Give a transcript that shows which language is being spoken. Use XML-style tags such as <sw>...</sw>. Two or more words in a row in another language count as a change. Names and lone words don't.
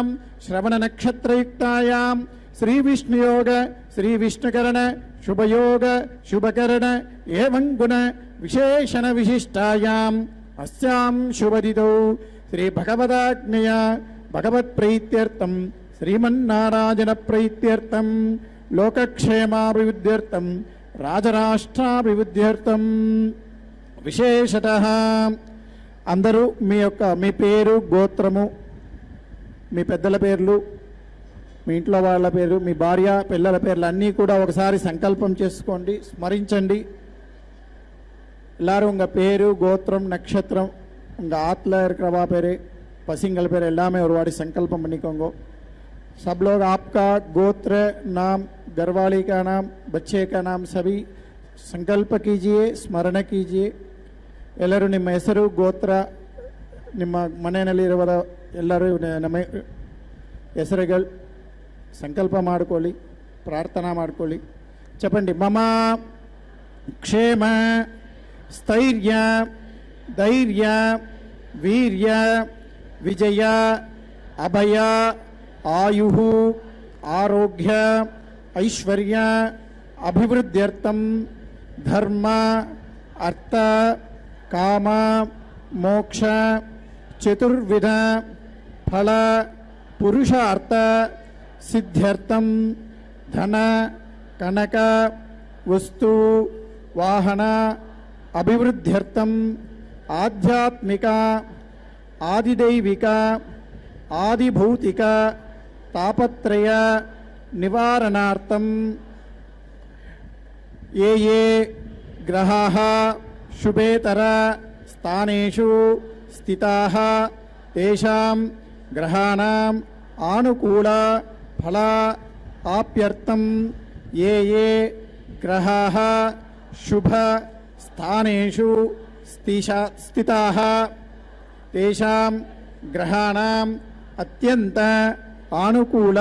<sa>శ్రవణ నక్షత్రయుక్తాయాం శ్రీ విష్ణుయోగ శ్రీ విష్ణుకరణ శుభయోగ శుభకరణ ఏవం గుణ విశేషణ విశిష్టాయాం అస్యాం శుభదితో శ్రీ భగవదాజ్ఞయ భగవత్ ప్రీత్యర్థం శ్రీమన్నారాయణ ప్రీత్యర్థం లోకక్షేమాభివృద్ధ్యర్థం రాజరాష్ట్రాభివృద్ధ్యర్థం</sa> <te>విశేషతః అందరూ మీ పేరు, గోత్రము, మీ పెద్దల పేర్లు, మీ ఇంట్లో వాళ్ళ పేరు, మీ భార్య పిల్లల పేర్లు అన్నీ కూడా ఒకసారి సంకల్పం చేసుకోండి, స్మరించండి.</te> <ta>எல்லாரும் உங்கள் பேர், கோத்திரம், நட்சத்திரம், உங்கள் ஆற்றுல இருக்கிறவா பேர், பசங்கள் பேர் எல்லாமே ஒரு வாட்டி संकल्पम பண்ணிக்கோங்க.</ta> <hi>सब लोग आपका गोत्र नाम, घरवाली का नाम, बच्चे का नाम सभी संकल्प कीजिए, स्मरण कीजिए.</hi> <kn>ಎಲ್ಲರೂ ನಿಮ್ಮ ಹೆಸರು, ಗೋತ್ರ, ನಿಮ್ಮ ಮನೆಯಲ್ಲಿರುವ ಎಲ್ಲರೂ ನಮ್ಮ ಹೆಸರುಗಳು ಸಂಕಲ್ಪ ಮಾಡಿಕೊಳ್ಳಿ, ಪ್ರಾರ್ಥನಾ ಮಾಡಿಕೊಳ್ಳಿ.</kn> <sa>చెప్పండి. మమ క్షేమ స్థైర్య ధైర్య వీర్య విజయ అభయ ఆయు ఆరోగ్య ఐశ్వర్య అభివృద్ధ్యర్థం ధర్మ అర్థ కామ మోక్ష చతుర్విధ ఫల పురుషార్థ సిద్ధ్యర్థం ధన కనక ವಸ್ತು ವಾಹನ ಅಭಿವೃದ್ಧ್ಯರ್ಥಂ ಆಧ್ಯಾತ್ಮಿಕ ಆದಿದೈವಿಕ ಆದಿಭೌತಿಕ ತಾಪತ್ರಯ ನಿವಾರಣಾರ್ಥಂ ये ये ग्रहाः शुभेतर स्थानेषु स्थिताः तेषां ग्रहाणाम् आनुकूल फल आप्यर्थं ये ये ग्रहाः शुभ स्थानेषु स्थिताः तेषां ग्रहाणाम् अत्यन्त आनुकूल</sa>